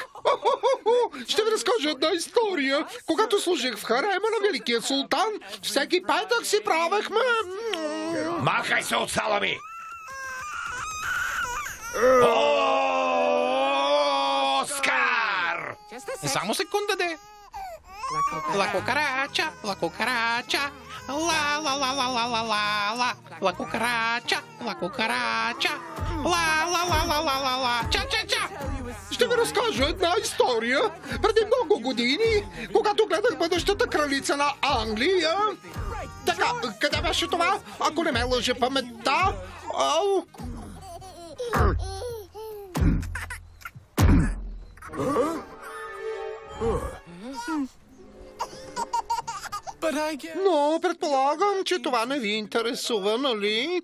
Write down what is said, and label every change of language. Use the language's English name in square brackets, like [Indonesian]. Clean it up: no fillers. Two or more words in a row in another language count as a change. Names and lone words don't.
[Bulgarian] Ще ви разкажа една история. Когато служих в харема на великия султан, всеки петък си правехме... Махай се от сала ми! Оскар! Само секунда, де. [Spanish] La cucaracha, la cucaracha, la la la la la la la la, la cucaracha, la cucaracha, la la la la la la la, cha cha cha. [Bulgarian] Ще ви разкажа една история. Преди много години, когато гледах бъдещата кралица на Англия... Така, къде беше това? Ако не ме лъже паметта... Но предполагам, че това не ви интересува, нали?